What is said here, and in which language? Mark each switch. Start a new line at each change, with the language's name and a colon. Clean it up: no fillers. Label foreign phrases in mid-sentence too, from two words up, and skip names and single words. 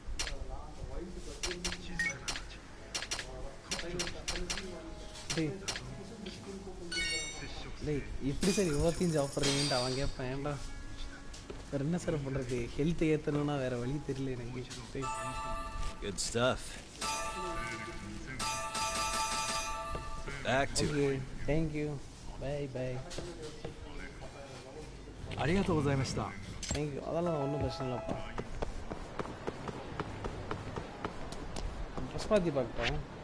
Tamil: டேய் எப்படி சார் இவ்வளோத்தையும் சாப்பிட்றீங்கன்ட்டு அவன் கேட்பேன். ஏன்டா வேறு என்ன சார் பண்ணுறது? ஹெல்த்தை ஏற்றணும்னா வேறு வழி தெரியல எனக்கு.
English: Good stuff. Back to it. Thank you. Bye bye.
Japanese: ありがとうございました。
English: Thank you.
Tamil: அதெல்லாம் ஒன்றும் பிரச்சனை இல்லைப்பா. ட்ரெஸ் மாற்றி பார்க்கட்டேன்.